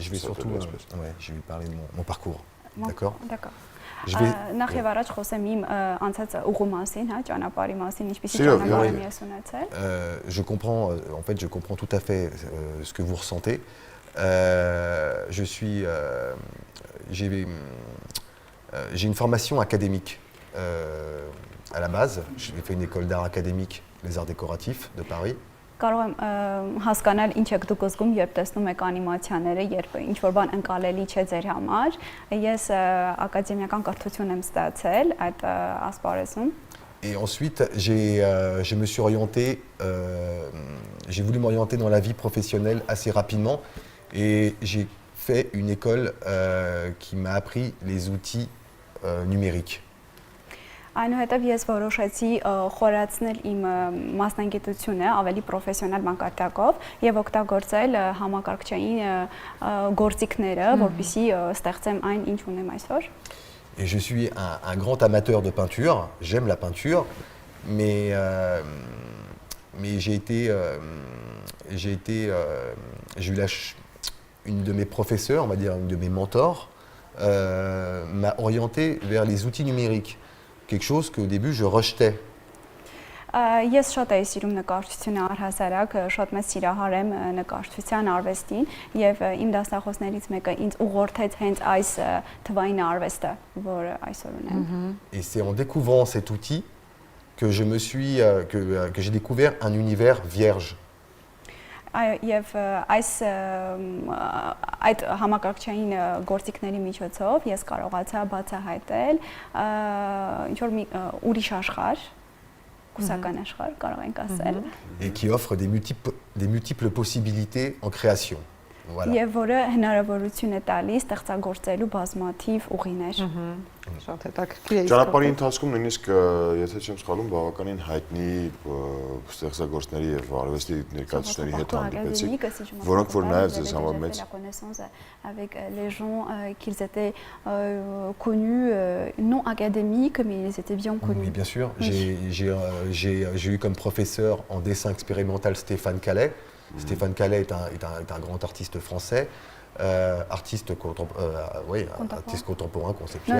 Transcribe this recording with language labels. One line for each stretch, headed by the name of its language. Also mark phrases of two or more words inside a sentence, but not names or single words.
French: Je vais surtout je vais parler de mon parcours. D'accord.
Armenian: Նախ եւ առաջ խոսեմ իմ անցած ուղու մասին, հա, ճանապարհի մասին, ինչպեսի ճանապարհ եմ ես ունեցել։
French: Je comprends tout à fait ce que vous ressentez. J'ai une formation académique à la base. J'ai fait une école d'art académique, les arts décoratifs de Paris.
Armenian: Կարող եմ հասկանալ ինչ եք դուք զգում, երբ տեսնում եք անիմացիաները, երբ ինչ-որ բան ընկալելի չէ ձեր համար։ Ես ակադեմիական կրթություն եմ ստացել այդ ասպարեզում։
French: Et ensuite, je me suis orienté, j'ai voulu m'orienter dans la vie professionnelle assez rapidement et j'ai fait une école qui m'a appris les outils numériques.
Armenian: Այնուհետև ես որոշեցի խորացնել իմ մասնագիտությունը ավելի պրոֆեսիոնալ մակարդակով եւ օգտագործել համակարգչային գործիքները, որպեսզի ստեղծեմ այն, ինչ ունեմ այսօր։
French: Et je suis un grand amateur de peinture, j'aime la peinture mais j'ai eu une de mes professeurs, on va dire une de mes mentors, m'a orienté vers les outils numériques, quelque chose qu'au début je rejetais.
Armenian: Ես շատ էի սիրում նկարչությունը առհասարակ, շատ մեծ սիրահար եմ նկարչության արվեստին եւ իմ դասախոսներից մեկը ինձ ուղղորդեց հենց այս թվային արվեստը, որը այսօր ունեմ։
French: Et c'est en découvrant cet outil que j'ai découvert un univers vierge.
Armenian: Եվ այդ համակարգչային գործիքների միջոցով ես կարողացա բացահայտել ինչ որ մի ուրիշ աշխարհ, կուսական աշխարհ կարող ենք ասել,
French: et qui offre des multiples possibilités en création. Voilà.
Armenian: Եվ որը հնարավորություն է տալիս ստեղծագործելու բազմաթիվ ուղիներ։ Շատ հետաքրքիր է։ Ճանապարհի ընթացքում նույնիսկ եթե չեմ սխալվում, բավականին հայտնի ստեղծագործների եւ արվեստի ներկայացուցիչների հետ հանդիպեցիք, որոնք որ նաեւ ձեզ համար մեծ
French: avec les gens qu'ils étaient connus non académiques mais ils étaient bien connus. Oui, bien sûr. J'ai eu comme professeur en dessin expérimental Stéphane Calais. Stéphane Calais est un grand artiste français, artiste contemporain, conceptuel.